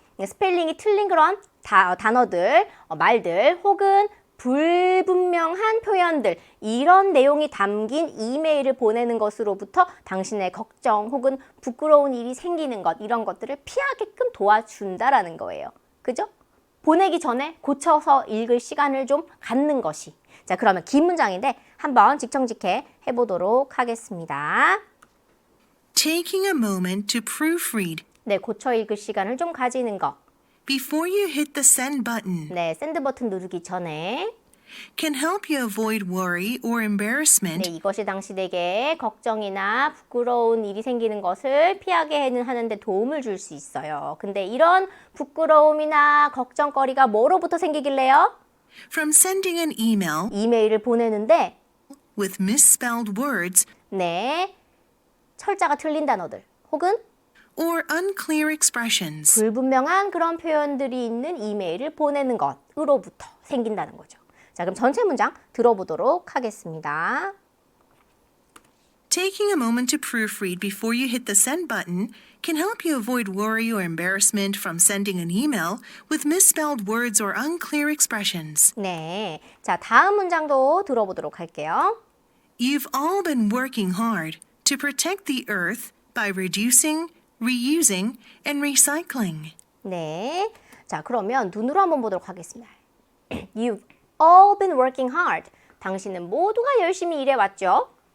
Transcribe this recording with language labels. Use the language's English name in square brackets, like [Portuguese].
[Korean] 스펠링이 틀린 그런 단어들, 말들 혹은 불분명한 표현들 이런 내용이 담긴 이메일을 보내는 것으로부터 당신의 걱정 혹은 부끄러운 일이 생기는 것 이런 것들을 피하게끔 도와준다라는 거예요. 그죠? 보내기 전에 고쳐서 읽을 시간을 좀 갖는 것이. 자, 그러면 긴 문장인데 한번 직청직해 해보도록 하겠습니다. [English] Taking a moment to proofread [Korean] 네, 고쳐 읽을 시간을 좀 가지는 것. [English] before you hit the send button [Korean] 네, 샌드 버튼 누르기 전에 [English] can help you avoid worry or embarrassment [Korean] 네, 이것이 당신에게 걱정이나 부끄러운 일이 생기는 것을 피하게 하는데 도움을 줄 수 있어요. 근데 이런 부끄러움이나 걱정거리가 뭐로부터 생기길래요? from sending an email 이메일을 보내는데 with misspelled words 네, 철자가 틀린 단어들 혹은 or unclear expressions. 불분명한 그런 표현들이 있는 이메일을 보내는 것으로부터 생긴다는 거죠. 자, 그럼 전체 문장 들어보도록 하겠습니다. [English] Taking a moment to proofread before you hit the send button can help you avoid worry or embarrassment from sending an email with misspelled words or unclear expressions. [Korean] 네, 자, 다음 문장도 들어보도록 할게요. [English] You've all been working hard to protect the earth by reducing, reusing, and recycling. [Korean] 네, 자, 그러면 눈으로 한번 보도록 하겠습니다. [English] You've all been working hard. [Korean] 당신은 모두가 열심히 일해왔죠?